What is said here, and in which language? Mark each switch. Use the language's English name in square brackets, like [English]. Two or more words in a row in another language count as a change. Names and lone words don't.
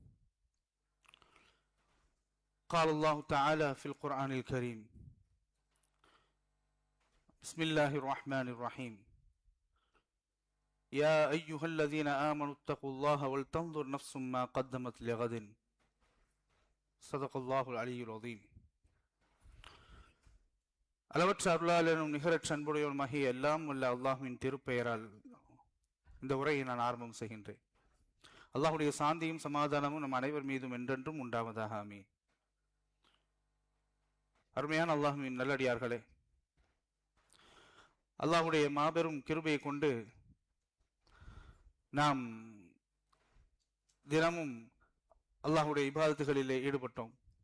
[Arabic] قال الله تعالى في القرآن الكريم: بسم الله الرحمن الرحيم. يا أيها الذين آمنوا اتقوا الله ولتنظر نفس ما قدمت لغد. صدق الله العلي العظيم. [Tamil] அளவற்ற அருளாளனும் நிகரற்ற அன்புடையவனுமாகிய எல்லாம் வல்ல அல்லாஹ்வின் திருப்பெயரால் இந்த உரையை நான் ஆரம்பம் செய்கின்றேன். அல்லாஹுடைய சாந்தியும் சமாதானமும் நம் அனைவர் மீதும் என்றென்றும் உண்டாவதாக ஆமீன். அருமையான அல்லாஹ்வின் நல்லடியார்களே, அல்லாஹுடைய மாபெரும் கிருபையை கொண்டு நாம் தினமும் அல்லாஹுடைய இபாதத்துகளிலே ஈடுபட்டோம்.